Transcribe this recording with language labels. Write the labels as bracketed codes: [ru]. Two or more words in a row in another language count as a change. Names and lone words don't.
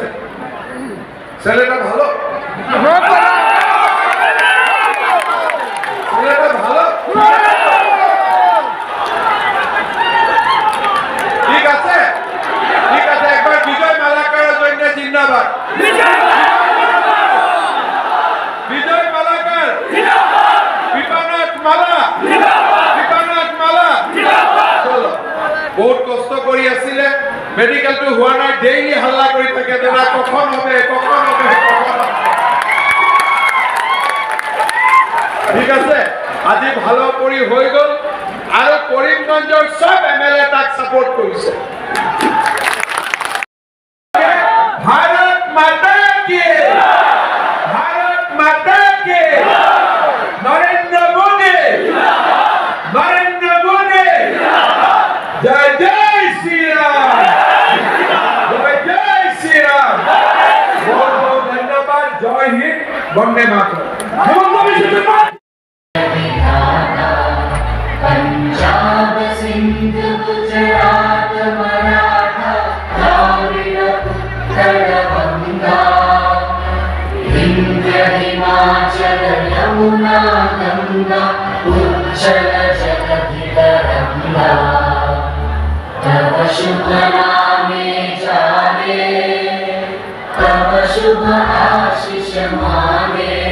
[bn] ছেলেটা ভালো, ছেলেটা ভালো, ঠিক আছে, ঠিক আছে। একবার বিজয় মালাকারের জন্য জিন্দাবাদ। বিজয় মালাকার, কৃপানাথ মালা, কৃপানাথ মালা। চলো, [as] বহুত কষ্ট কৰি আছিলে, মেডিকেলটো হোৱা নাই, ডেইলি হাল্লা কৰি থাকে, [bn] দাদা কখন হবে, কখন হবে, কখন হবে। ঠিক আছে, [as] আজি ভালো কৰি হৈ গল, আৰু কৰিমগঞ্জৰ সব এমএলএ তাক সাপোর্ট কৰিছে। [hi] भारत माता की, भारत माता की, नरेंद्र मोदी, नरेंद्र मोदी, जय जय श्री राम, जय जय श्री राम। बहुत बहुत धन्यवाद। जय हिंद, वंदे मातरम। [bn] পাঞ্জাব সিন্ধ গুজরাট মারাঠা দ্রাবিড় উৎকল গঙ্গা বিন্ধ্য হিমাচল যমুনা গঙ্গা উজ্জ্বল জগতি তরঙ্গা তব শুভ নামে জানে তব শুভ আশিস মানে